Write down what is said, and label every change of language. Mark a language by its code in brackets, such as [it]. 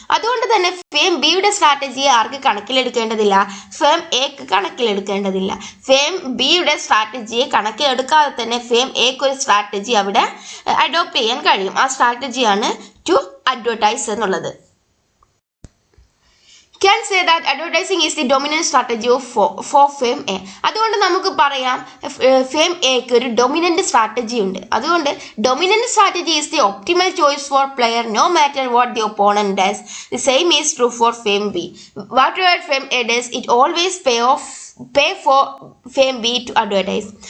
[ml] അതുകൊണ്ട് തന്നെ ഫേം ബിയുടെ സ്ട്രാറ്റജിയെ ആർക്ക് കണക്കിലെടുക്കേണ്ടതില്ല, ഫേം എക്ക് കണക്കിലെടുക്കേണ്ടതില്ല. ഫേം ബിയുടെ സ്ട്രാറ്റജിയെ കണക്കിലെടുക്കാതെ തന്നെ ഫേം എക്ക് ഒരു സ്ട്രാറ്റജി അവിടെ അഡോപ്റ്റ് ചെയ്യാൻ കഴിയും. ആ സ്ട്രാറ്റജിയാണ് ടു അഡ്വർടൈസ് എന്നുള്ളത്. [en] Can say that advertising is the dominant strategy for firm A. [ml] അതുകൊണ്ട് നമുക്ക് പറയാം ഫേം എക്ക് ഒരു ഡൊമിനന്റ് സ്ട്രാറ്റജി ഉണ്ട്. [en] അതുകൊണ്ട് dominant strategy is the optimal choice for player no matter what the opponent does. The same is true for firm B. Whatever firm A does it always pay for firm B to advertise.